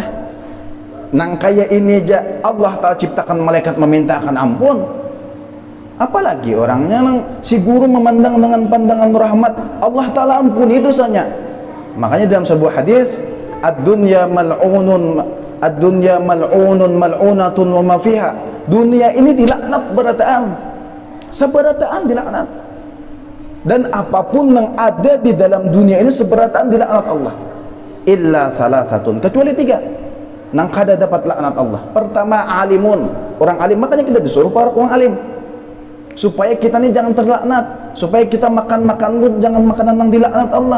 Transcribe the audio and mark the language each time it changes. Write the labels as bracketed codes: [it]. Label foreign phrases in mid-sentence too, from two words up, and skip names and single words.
[bjn] Nang kayak ini aja Allah Ta'ala ciptakan malaikat memintakan ampun. Apalagi orangnya nang si guru memandang dengan pandangan rahmat, Allah Ta'ala ampuni dosanya. [id] Makanya dalam sebuah hadis, [ar] الدنيا ملعون ملعونة وما فيها. [bjn] Dunia ini dilaknat berataan. Seberataan dilaknat. [id] dan apapun yang ada di dalam dunia ini seberatan dilaknat Allah. [ar] إلا ثلاثة, [bjn] kecuali 3 nang kada dapat laknat Allah. [id] Pertama, alimun, orang alim. Makanya kita disuruh para orang alim supaya kita ini jangan terlaknat, supaya kita makan jangan makanan yang dilaknat Allah.